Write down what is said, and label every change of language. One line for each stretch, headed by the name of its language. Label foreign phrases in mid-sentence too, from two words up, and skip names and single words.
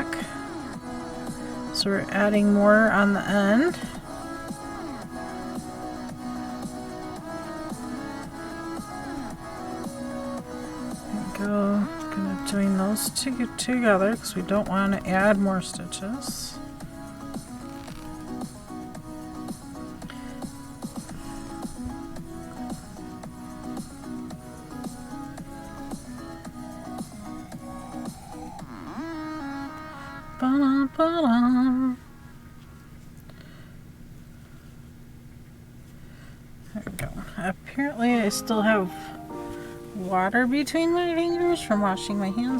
English: So we're adding more on the end. There we go. Gonna join those two together because we don't want to add more stitches. Ba-da-ba-da. There we go. Apparently I still have water between my fingers from washing my hands.